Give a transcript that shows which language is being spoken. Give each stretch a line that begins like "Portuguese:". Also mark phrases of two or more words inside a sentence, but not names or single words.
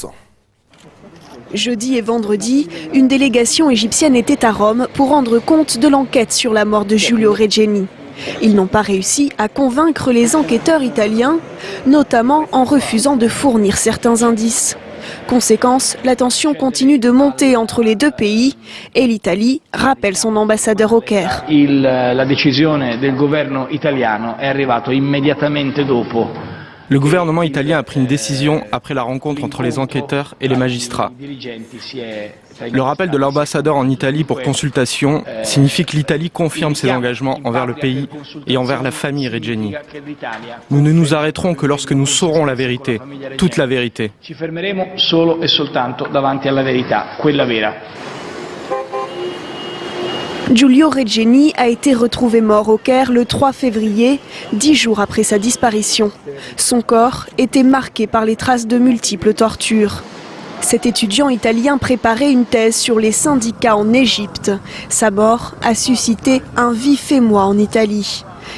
French: Jeudi et vendredi, une délégation égyptienne était à Rome pour rendre compte de l'enquête sur la mort de Giulio Regeni. Ils n'ont pas réussi à convaincre les enquêteurs italiens, notamment en refusant de fournir certains indices. Conséquence, la tension continue de monter entre les deux pays et l'Italie rappelle son ambassadeur au Caire.
Italian: La decisione del governo italiano è arrivato immediatamente dopo.
French: Le gouvernement italien a pris une décision après la rencontre entre les enquêteurs et les magistrats. Le rappel de l'ambassadeur en Italie pour consultation signifie que l'Italie confirme ses engagements envers le pays et envers la famille Regeni. Nous ne nous arrêterons que lorsque nous saurons la vérité, toute la vérité.
Italian: Ci fermeremo solo e soltanto davanti alla verità, quella vera.
French: Giulio Regeni a été retrouvé mort au Caire le 3 février, 10 jours après sa disparition. Son corps était marqué par les traces de multiples tortures. Cet étudiant italien préparait une thèse sur les syndicats en Égypte. Sa mort a suscité un vif émoi en Italie.